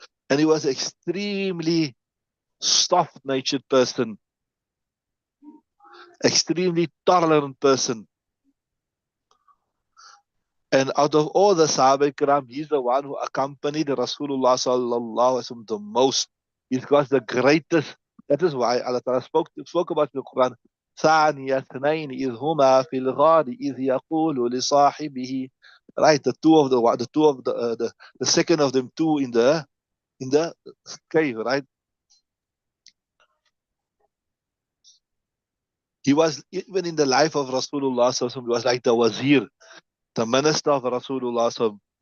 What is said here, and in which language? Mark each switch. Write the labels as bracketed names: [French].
[English] And he was an extremely soft-natured person, extremely tolerant person. And out of all the Sahaba Ikram, he's the one who accompanied Rasulullah sallallahu alaihi wasallam the most. He's got the greatest. That is why Allah Ta'ala spoke about in the Quran. [Arabic] ثاني اثنين إذ هما في الغار إذ يقول لصاحبه. [English] Right, the two of the second of them two in the cave, right? He was, even in the life of Rasulullah, he was like the wazir, the minister of Rasulullah.